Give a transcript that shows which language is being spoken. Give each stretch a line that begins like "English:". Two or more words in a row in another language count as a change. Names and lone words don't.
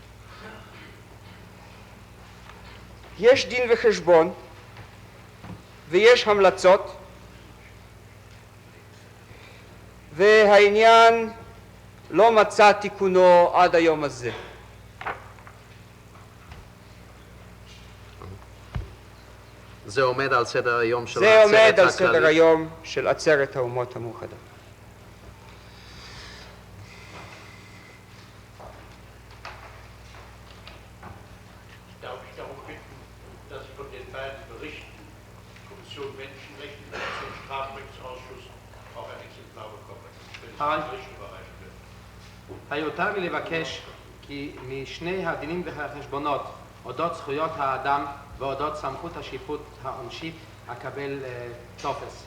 Hebrew: יש דין וחשבון ויש המלצות, והעניין לא מצא תיקונו עד היום הזה. זה עומד על סדר היום של זה העצרת עומד על הכללית? סדר היום של עצרת האומות המאוחדות.
German: Darf ich darum bitten, dass von den beiden Berichten Kommission Menschenrechte und zum Strafrechtsausschuss auch ein Exemplar bekomme, wenn es Hi. den Bericht überreicht wird.
Hebrew: היותר לי לבקש כי משני הדינים והחשבונות אודות זכויות האדם ואודות סמכות השיפוט העונשית אקבל טופס.